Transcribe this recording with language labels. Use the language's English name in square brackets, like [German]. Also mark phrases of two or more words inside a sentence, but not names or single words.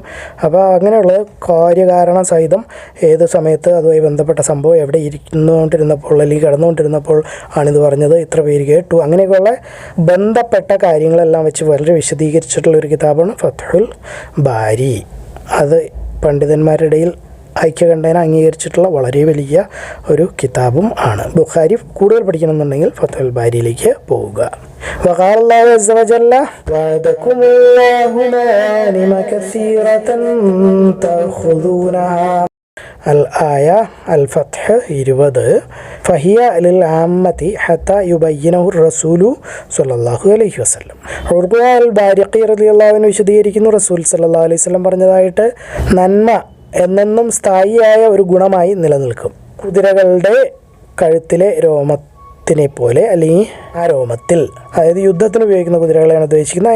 [Malayalam] അപ്പോൾ അങ്ങനെയുള്ള കാര്യകാരണ സഹിതം ഏത് സമയത്ത് അതുമായി ബന്ധപ്പെട്ട സംഭവം എവിടെ ഇരുന്നുകൊണ്ടിരുന്നപ്പോൾ അല്ലെങ്കിൽ കിടന്നുകൊണ്ടിരുന്നപ്പോൾ ആണിത് പറഞ്ഞത്, ഇത്ര പേര് കേട്ടു, അങ്ങനെയൊക്കെയുള്ള ബന്ധപ്പെട്ട കാര്യങ്ങളെല്ലാം വെച്ച് വളരെ വിശദീകരിച്ചിട്ടുള്ളൊരു കിതാബാണ് ഫത്ഹുൽ ബാരി. അത് പണ്ഡിതന്മാരുടെ ഇടയിൽ ഐക്യകണ്ഠേന അംഗീകരിച്ചിട്ടുള്ള വളരെ വലിയ ഒരു കിതാബും ആണ്. ബുഖാരി കൂടുതൽ പഠിക്കണമെന്നുണ്ടെങ്കിൽ ഫത്ഹുൽ ബാരിയിലേക്ക് പോവുക. [Arabic] وقال الله عز وجل وعدكم الله مغانم كثيرة تأخذونها الآية الفتح 20 فهي للعامة حتى يبينه الرسول صلى الله عليه وسلم. [Malayalam] ഉർവ അൽ ബാരിഖി [Arabic] رضي الله عنه [Malayalam] വിശദീകരിക്കുന്നു, റസൂൽ [Arabic] صلى الله عليه وسلم [Malayalam] പറഞ്ഞതായിട്ട് നന്മ എന്നെന്നും സ്ഥായിയായ ഒരു ഗുണമായി നിലനിൽക്കും. കുതിരകളുടെ കഴുത്തിലെ രോമത്തിനെ പോലെ, അല്ലെങ്കിൽ ആ രോമത്തിൽ, അതായത് യുദ്ധത്തിന് ഉപയോഗിക്കുന്ന കുതിരകളെയാണ് ഉദ്ദേശിക്കുന്നത്.